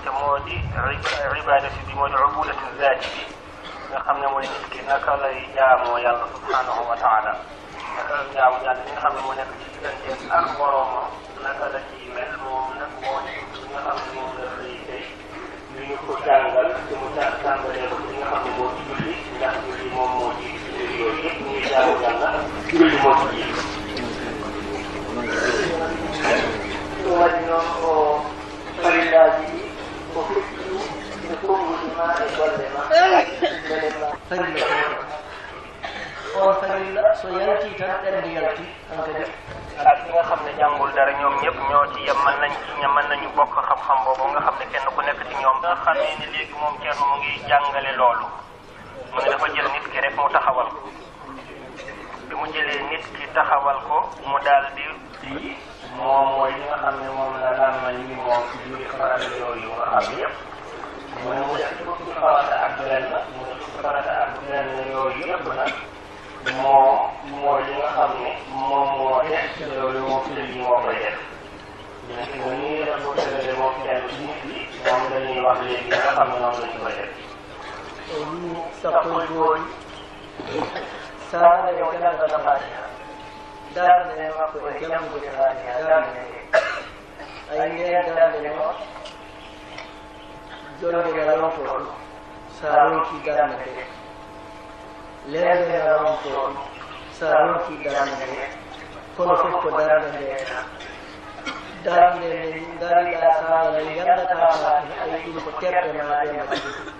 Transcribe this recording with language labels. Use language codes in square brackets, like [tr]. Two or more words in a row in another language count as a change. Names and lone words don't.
[wo] te moo di ibadati bi moo di ubudatu zaati bi nga xam ne mooy nit ki naka lay jaamoo yàlla [ar] سبحانه وتعالى [wo] naka la jaamu yàlla li nga xam ne moo nekk ci diggante ak boroomam naka la ciy mel moom nag moo di li nga xam ne moom la xëy tey li ñu ko jàngal te mu tàmbalee ko li nga xam ne moo ci julli ndax julli moom moo ci yooyu yëpp ñuy jaamu yàlla julli moo ci ji [ff] waɗino o farillaji ko fettu e konngudima e golle ma belela farilla on farilla so yalti tan ɓernde yalti an kadi [wo] ak ñi nga xam ne jàngul dara ñoom ñëpp ñoo ci yem mën nañu bokk xam-xam boobu nga xam ne kenn ku nekk ci ñoom nga xamee ne léegi moom Thierno mu ngi jàngale loolu mu ne dafa jël nit ki rek mu taxawal ko bi mu jëlee nit ki taxawal ko mu daal di moom mooy li nga xam ne moom la làmma yi moom ci biir farata yooyu nga xam yëpp mu ne mu def fukki farata ak benn mu def fukki farata ak benn yooyu yëpp nag moom mooy li nga xam ne moom moo def loolu moom fi yi moo koy def dina fi nga nii def ko tëralee moom kenn ci nit yi moom dañuy wax léegi nga xam ne noonu la ci koy def [ff] ni sappo jooɗi saare o jangata fatiha darde makko e jangude fatiha darde ay nden darde no jonde na ronto ɗum sa ronki darde nde lerde na ronto ɗum sa ronki darde nde kono fof ko darde nde darde nde dariɗa saara nde jangata fatiha ay ɗum ko terɗe ma ɗe mbaɗi